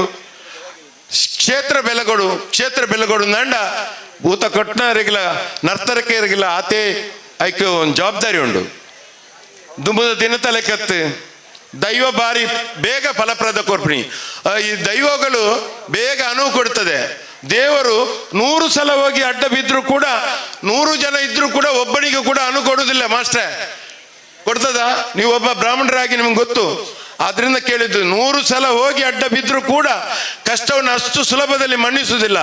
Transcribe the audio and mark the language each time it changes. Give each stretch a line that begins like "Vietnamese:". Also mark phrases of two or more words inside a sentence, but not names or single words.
Tulu: ಕ್ಷೇತ್ರ ಬೆಲಗೊಡು ನಂಡ ಭೂತ ಕೊಟ್ಟನ ಇರಗಿಲ್ಲ ನರ್ತರಕ್ಕೆ ಇರಗಿಲ್ಲ ಆತೆ ಐಕ್ ಒಂದು ಜವಾಬ್ದಾರಿ ಉಂಡು. ದುಂಬದ ದಿನ ತಲೆಕತ್ತು ದೈವ ಬಾರಿ ಬೇಗ ಫಲಪ್ರದ ಕೊರ್ಪಣಿ.
Kannada: ಈ ದೈವಗಳು ಬೇಗ ಅನುವು ಕೊಡ್ತದೆ. ದೇವರು 100 ಸಲ ಹೋಗಿ ಅಡ್ಡ ಬಿದ್ರು ಕೂಡ 100 ಜನ ಇದ್ರು ಕೂಡ ಒಬ್ಬನಿಗೂ ಕೂಡ ಅನು ಕೊಡುವುದಿಲ್ಲ ಮಾಸ್ಟ್ರೆ. ಕೊಡ್ತದ? ನೀವು ಒಬ್ಬ ಬ್ರಾಹ್ಮಣರಾಗಿ ನಿಮ್ಗೆ ಗೊತ್ತು. ಆದ್ರಿಂದ ಕೇಳಿದ್ದು 100 ಸಲ ಹೋಗಿ ಅಡ್ಡ ಬಿದ್ರು ಕೂಡ ಕಷ್ಟವನ್ನು ಅಷ್ಟು ಸುಲಭದಲ್ಲಿ ಮನ್ನಿಸುವುದಿಲ್ಲ.